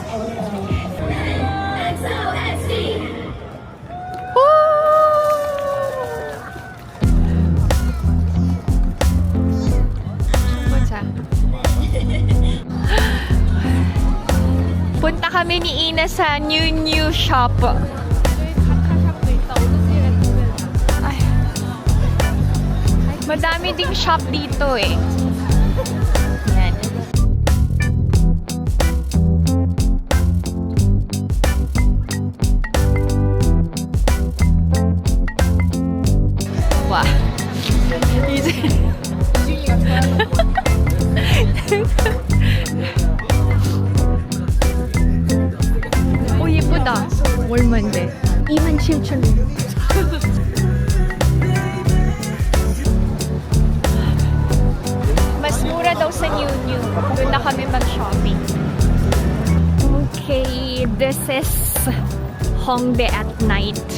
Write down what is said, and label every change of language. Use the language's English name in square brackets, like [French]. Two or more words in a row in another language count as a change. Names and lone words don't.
[Filipino] Punta kami ni Ina sa [English] new shop. [Filipino] Ay. Madami ding shop dito eh. Yan. Wow. [Korean] 오 예쁘다. 얼마인데? 27,000원. [Filipino] Mas mura daw sa New. Doon na kami mag-shopping. [English] Okay, this is Hongdae at night.